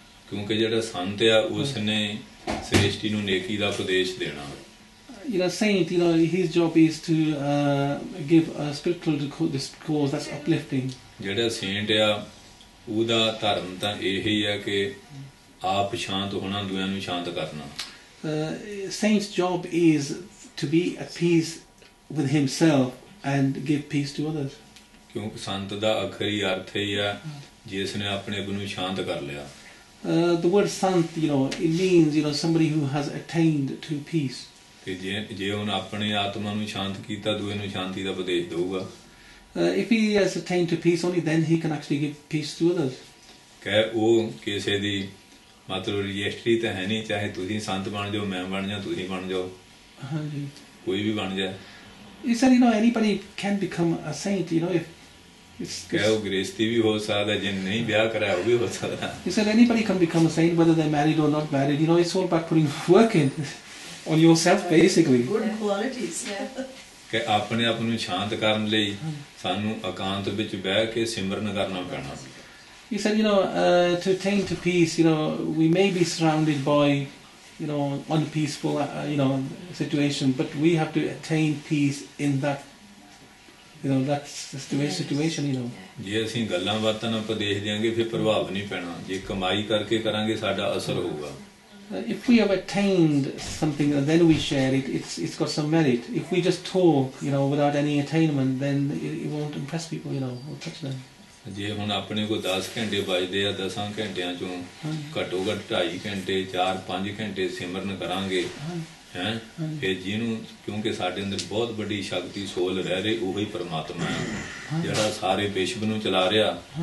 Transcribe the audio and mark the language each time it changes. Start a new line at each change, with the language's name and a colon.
Punjabi: ਕਿਉਂਕਿ ਜਿਹੜਾ ਸੰਤ ਆ ਉਸ ਨੇ ਸ੍ਰਿਸ਼ਟੀ ਨੂੰ ਨੇਕੀ ਦਾ ਉਪਦੇਸ਼ ਦੇਣਾ।
English: Saint, his job is to give a spiritual discourse that's uplifting.
Punjabi: ਜਿਹੜਾ ਸੇਂਟ ਆ ਉਹਦਾ ਧਰਮ ਤਾਂ ਇਹ ਹੀ ਆ ਕਿ ਆਪ ਸ਼ਾਂਤ ਹੋਣਾ, ਦੂਜਿਆਂ ਨੂੰ ਸ਼ਾਂਤ ਕਰਨਾ।
English: Saint's job is to be at peace with himself and give peace to others.
Punjabi: ਕਿਉਂਕਿ ਸੰਤ ਦਾ ਆਖਰੀ ਅਰਥ ਇਹ ਆ ਜਿਸ ਨੇ ਆਪਣੇ ਆਪ ਨੂੰ ਸ਼ਾਂਤ ਕਰ ਲਿਆ।
English: The word Sant, it means somebody who has attained to peace.
Punjabi: ਤੇ ਜੇ ਉਹਨੇ ਆਪਣੇ ਆਤਮਾ ਨੂੰ ਸ਼ਾਂਤ ਕੀਤਾ, ਦੂਏ ਨੂੰ ਸ਼ਾਂਤੀ ਦਾ ਉਪਦੇਸ਼ ਦਊਗਾ।
English: If he has attained to peace, only then he can actually give peace to others.
Punjabi: ਕਿ ਉਹ ਕਿਸੇ ਦੀ ਮਤਲਬ ਰਜਿਸਟਰੀ ਤਾਂ ਹੈ ਨਹੀਂ, ਚਾਹੇ ਤੁਸੀਂ ਸੰਤ ਬਣ ਜਾਓ, ਮੈਂ ਬਣ ਜਾਓ, ਤੁਸੀਂ ਬਣ ਜਾਓ, ਕੋਈ ਵੀ ਬਣ ਜਾਏ।
English: He said, anybody can become a saint,
Punjabi: ਕਿ ਉਹ ਗ੍ਰਸਤੀ ਵੀ ਹੋ ਸਕਦਾ, ਜੇ ਨਹੀਂ ਵਿਆਹ ਕਰਾਇਆ ਉਹ ਵੀ ਹੋ ਸਕਦਾ।
English: He said anybody can become a saint, whether they're married or not married. It's all about putting work in on yourself, basically. Good qualities.
Punjabi: ਕਿ ਆਪਣੇ ਆਪ ਨੂੰ ਸ਼ਾਂਤ ਕਰਨ ਲਈ ਸਾਨੂੰ ਇਕਾਂਤ ਵਿੱਚ ਬਹਿ ਕੇ ਸਿਮਰਨ ਕਰਨਾ ਪੈਣਾ।
English: He said, to attain to peace, we may be surrounded by, unpeaceful, situation, but we have to attain peace in that, that's the situation,
Punjabi: ਜੇ ਅਸੀਂ ਗੱਲਾਂ ਬਾਤਾਂ ਨਾਲ ਉਪਦੇਸ਼ ਦਿਆਂਗੇ ਫਿਰ ਪ੍ਰਭਾਵ ਨਹੀਂ ਪੈਣਾ, ਜੇ ਕਮਾਈ ਕਰਕੇ ਕਰਾਂਗੇ ਸਾਡਾ ਅਸਰ ਹੋਊਗਾ।
English: If we have attained something and then we share it, it's got some merit. If we just talk, without any attainment, then it won't impress people, or touch them.
Punjabi: ਜੇ ਹੁਣ ਆਪਣੇ ਕੋਲ 10 ਘੰਟੇ ਬਚਦੇ ਆ, 10 ਘੰਟਿਆਂ ਚੋਂ ਘੱਟੋ ਘੱਟ 2.5 ਘੰਟੇ 4-5 ਘੰਟੇ ਸਿਮਰਨ ਕਰਾਂਗੇ ਹੈ, ਫਿਰ ਜਿਹਨੂੰ ਕਿਉਂਕਿ ਸਾਡੇ ਅੰਦਰ ਬਹੁਤ ਵੱਡੀ ਸ਼ਕਤੀ ਸੋਲ ਰਹਿ ਰਹੀ, ਉਹੀ ਪਰਮਾਤਮਾ ਹੈ ਜਿਹੜਾ ਸਾਰੇ ਵਿਸ਼ਵ ਨੂੰ ਚਲਾ ਰਿਹਾ।